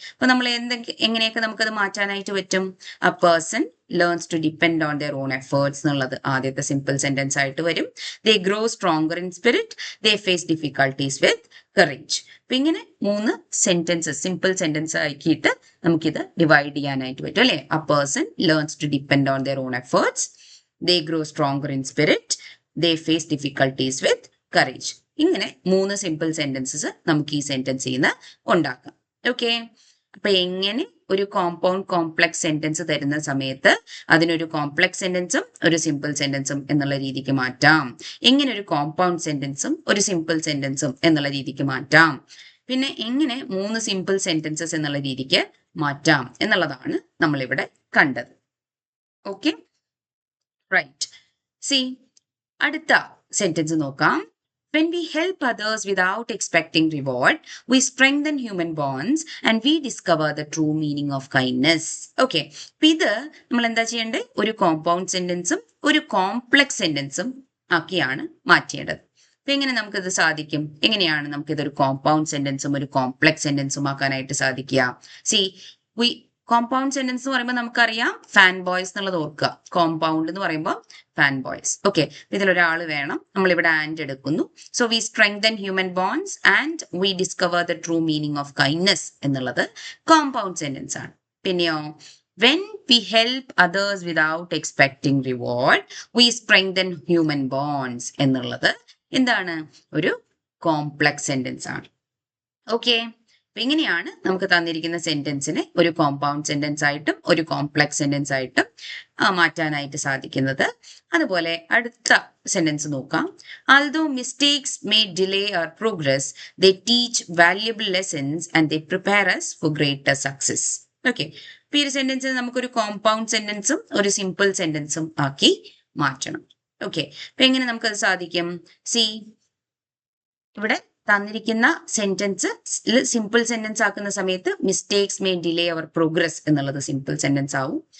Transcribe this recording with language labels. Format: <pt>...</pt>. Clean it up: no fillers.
<ml>അപ്പൊ നമ്മൾ എങ്ങനെയൊക്കെ നമുക്കത് മാറ്റാനായിട്ട് പറ്റും.</ml> <en>a person learns to depend on their own efforts</en> <ml>എന്നുള്ളത് ആദ്യത്തെ സിമ്പിൾ സെന്റൻസ് ആയിട്ട് വരും.</ml> <en>They grow stronger in spirit, they face difficulties with courage.</en> <ml>അപ്പൊ ഇങ്ങനെ 3 സെന്റൻസസ് സിമ്പിൾ സെന്റൻസ് ആക്കിയിട്ട് നമുക്കിത് ഡിവൈഡ് ചെയ്യാനായിട്ട് പറ്റും അല്ലെ.</ml> <en>A person learns to depend on their own efforts, they grow stronger in spirit, they face difficulties with courage.</en> <ml>ഇങ്ങനെ 3 simple sentences നമുക്ക് ഈ സെന്റൻസിൽ നിന്ന് ഉണ്ടാക്കാം. ഓക്കെ, അപ്പൊ എങ്ങനെ ഒരു കോമ്പൗണ്ട് കോംപ്ലക്സ് സെന്റൻസ് തരുന്ന സമയത്ത് അതിനൊരു കോംപ്ലക്സ് സെന്റൻസും ഒരു സിമ്പിൾ സെന്റൻസും എന്നുള്ള രീതിക്ക് മാറ്റാം. എങ്ങനെ ഒരു കോമ്പൗണ്ട് സെന്റൻസും ഒരു സിമ്പിൾ സെന്റൻസും എന്നുള്ള രീതിക്ക് മാറ്റാം. പിന്നെ എങ്ങനെ 3 സിമ്പിൾ സെന്റൻസസ് എന്നുള്ള രീതിക്ക് മാറ്റാം എന്നുള്ളതാണ് നമ്മളിവിടെ കണ്ടത്. Okay, right. സി, അടുത്ത സെന്റൻസ് നോക്കാം.</ml> <en>When we help others without expecting reward, we strengthen human bonds and we discover the true meaning of kindness.</en> <ml>Okay, അപ്പൊ ഇത് നമ്മൾ എന്താ ചെയ്യേണ്ടത്? ഒരു കോമ്പൗണ്ട് സെന്റൻസും ഒരു കോംപ്ലക്സ് സെന്റൻസും ആക്കിയാണ് മാറ്റേണ്ടത്. അപ്പൊ എങ്ങനെ നമുക്കിത് സാധിക്കും? എങ്ങനെയാണ് നമുക്കിതൊരു കോമ്പൗണ്ട് സെന്റൻസും ഒരു കോംപ്ലക്സ് സെന്റൻസും ആക്കാനായിട്ട് സാധിക്കുക? സി, കോമ്പൗണ്ട് സെന്റൻസ് എന്ന് പറയുമ്പോൾ നമുക്കറിയാം ഫാൻ ബോയ്സ് എന്നുള്ളത് ഓർക്കുക. കോമ്പൗണ്ട് എന്ന് പറയുമ്പോൾ ഫാൻ ബോയ്സ്. ഓക്കെ, ഇതിലൊരാൾ വേണം. നമ്മളിവിടെ ആൻഡ് എടുക്കുന്നു.</ml> <en>so we strengthen human bones and we discover the true meaning of kindness</en> <ml>എന്നുള്ളത് കോമ്പൗണ്ട് സെന്റൻസ് ആണ്. പിന്നെയോ,</ml> <en>when we help others without expecting reward, we strengthen human bonds</en> <ml>എന്നുള്ളത് എന്താണ്? ഒരു കോംപ്ലക്സ് സെന്റൻസ് ആണ്. ഓക്കെ, അപ്പൊ ഇങ്ങനെയാണ് നമുക്ക് തന്നിരിക്കുന്ന സെന്റൻസിനെ ഒരു കോമ്പൗണ്ട് സെന്റൻസ് ആയിട്ടും ഒരു കോംപ്ലക്സ് സെന്റൻസ് ആയിട്ടും മാറ്റാനായിട്ട് സാധിക്കുന്നത്. അതുപോലെ അടുത്ത സെന്റൻസ് നോക്കാം.</ml> <en>Although mistakes may delay our progress, they teach valuable lessons and they prepare us for greater success.</en> <ml>Okay, അപ്പൊ ഈ ഒരു സെന്റൻസ് നമുക്കൊരു കോമ്പൗണ്ട് സെന്റൻസും ഒരു സിമ്പിൾ സെന്റൻസും ആക്കി മാറ്റണം. ഓക്കെ, അപ്പൊ എങ്ങനെ നമുക്കത് സാധിക്കും? സി, ഇവിടെ തന്നിരിക്കുന്ന സെന്റൻസ് സിമ്പിൾ സെന്റൻസ് ആക്കുന്ന സമയത്ത്</ml> <en>mistakes may delay our progress</en> <ml>എന്നുള്ളത് സിമ്പിൾ സെന്റൻസ് ആവും.</ml>